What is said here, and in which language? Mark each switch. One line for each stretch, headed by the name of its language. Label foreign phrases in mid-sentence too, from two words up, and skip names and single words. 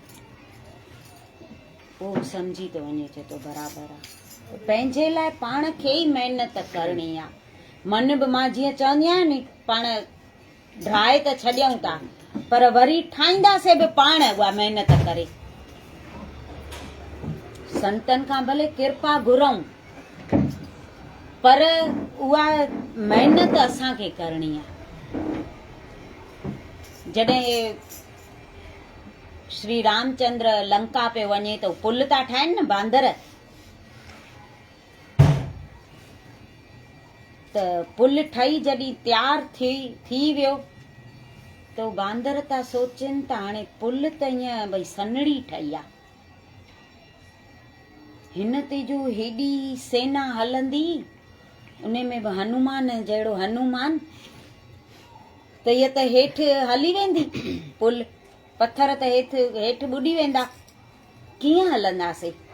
Sindhi: पोइ सम्झी थो वञे चए थो बराबरि आहे पंहिंजे लाइ पाण खे ई महिनत करणी आहे मन बि मां जीअं चवंदी आहियां नी पाण ड्राए त छॾियूं था पर वरी ठाहींदासीं बि पाण उहा महिनत करे संतनि खां भले कृपा घुरऊं पर उहा महिनत असांखे करणी आहे। जॾहिं श्री रामचंद्र लंका पे वञे त पुल था ठाहिनि न बांदर, त पुल ठही जॾहिं तयार थी वियो त बांदर था सोचनि त हाणे पुल त ईअं भई सनड़ी ठही आहे, हिन ते जो हेॾी सेना हलंदी, उन में बि हनुमान जहिड़ो हनुमान, त हीअ त हेठि हली वेंदी, पुल पत्थर त हेठि ॿुॾी वेंदा, कीअं हलंदासीं।